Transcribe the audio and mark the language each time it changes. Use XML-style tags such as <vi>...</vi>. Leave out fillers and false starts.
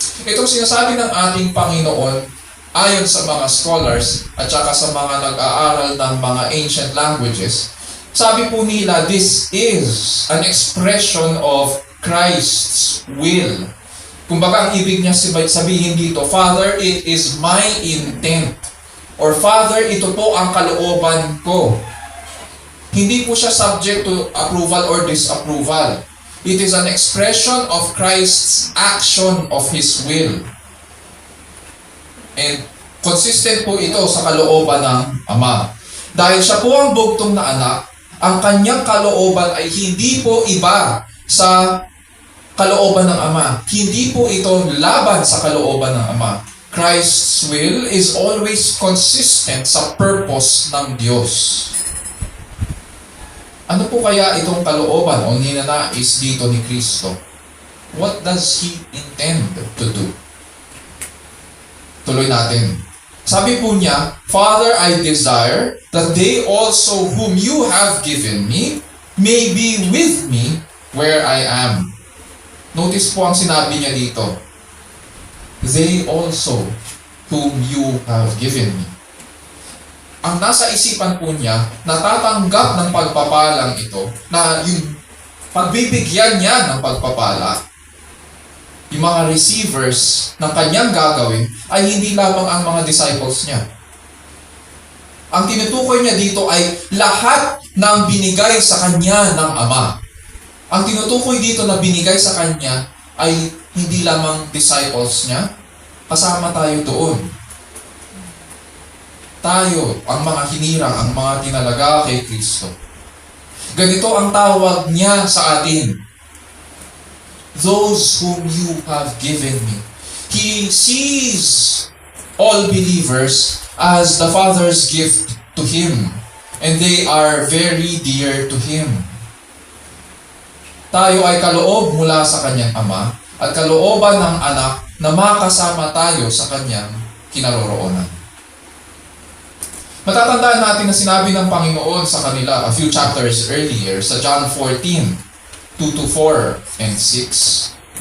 <tl>Itong sinasabi ng ating Panginoon, ayon sa mga scholars at saka sa mga nag-aaral ng mga ancient languages, sabi po nila,</tl> <en>this is an expression of Christ's will.</en> <tl>Kumbaga, ang ibig niya sabihin dito,</tl> <en>Father, it is my intent.</en> <tl>Or Father, ito po ang kalooban ko. Hindi po siya subject to approval or disapproval.</tl> <en>It is an expression of Christ's action of His will.</en> <tl>And consistent po ito sa kalooban ng Ama. Dahil siya po ang bugtong na anak, ang kanyang kalooban ay hindi po iba sa kalooban ng Ama. Hindi po ito laban sa kalooban ng Ama.</tl> <en>Christ's will is always consistent sa purpose ng Diyos.</en> <tl>Ano po kaya itong kalooban o ninanais dito ni Kristo?</tl> <en>What does He intend to do?</en> <tl>Tuloy natin. Sabi po niya,</tl> <en>Father, I desire that they also whom you have given me may be with me where I am.</en> <tl>Notice po ang sinabi niya dito.</tl> <en>They also whom you have given me.</en> <tl>Ang nasa isipan po niya, natatanggap ng pagpapalang ito, na yung pagbibigyan niya ng pagpapala, yung mga receivers ng kanyang gagawin, ay hindi lamang ang mga disciples niya. Ang tinutukoy niya dito ay lahat ng binigay sa kanya ng Ama. Ang tinutukoy dito na binigay sa kanya ay hindi lamang disciples niya, kasama tayo doon. Tayo, ang mga hinirang, ang mga tinalaga kay Kristo. Ganito ang tawag niya sa atin.</tl> <en>Those whom you have given me. He sees all believers as the Father's gift to Him. And they are very dear to Him.</en> <tl>Tayo ay kaloob mula sa kanyang Ama at kalooban ng anak na makasama tayo sa kanyang kinaroroonan. Matatandaan natin na sinabi ng Panginoon sa kanila</tl> <en>a few chapters earlier</en> <tl>sa John 14, 2-4 and 6.</tl>